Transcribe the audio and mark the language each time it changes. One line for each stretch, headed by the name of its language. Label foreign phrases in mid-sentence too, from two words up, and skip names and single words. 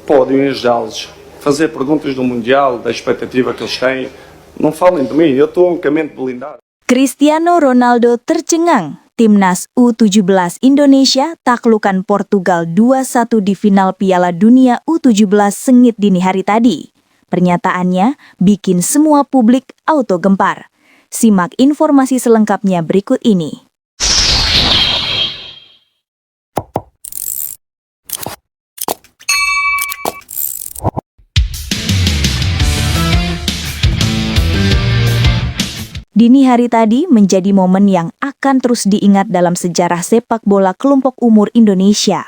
Portuguese: podem ajudá-los. Fazer perguntas do Mundial, da expectativa que eles têm. Não falem de mim, eu estou unicamente blindado.
Indonesian: Cristiano Ronaldo tercengang. Timnas U17 Indonesia taklukan Portugal 2-1 di final Piala Dunia U17 sengit dini hari tadi. Pernyataannya bikin semua publik auto gempar. Simak informasi selengkapnya berikut ini. Dini hari tadi menjadi momen yang akan terus diingat dalam sejarah sepak bola kelompok umur Indonesia.